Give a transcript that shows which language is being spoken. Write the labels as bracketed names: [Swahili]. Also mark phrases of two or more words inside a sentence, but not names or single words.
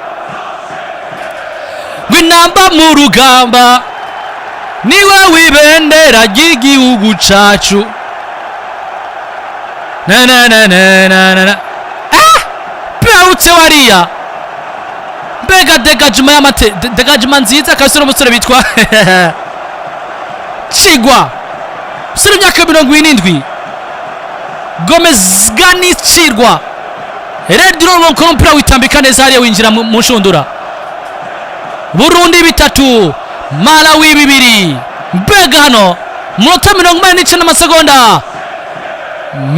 [Rundi] Gwinamba mu rugamba niwe wibendera ry'igihugu cacu, na pewutse wariya, mbega degajima nziza kabisa n'umusore bitwa Chigwa, usore imyaka 27, Gomez Gani Chirwa, Eriel Dinomo Nkono umupira witambika neza hariya winjira mu nshundura. Burundi 3, Malawi 2, mbega hano munota 89 n'amasegonda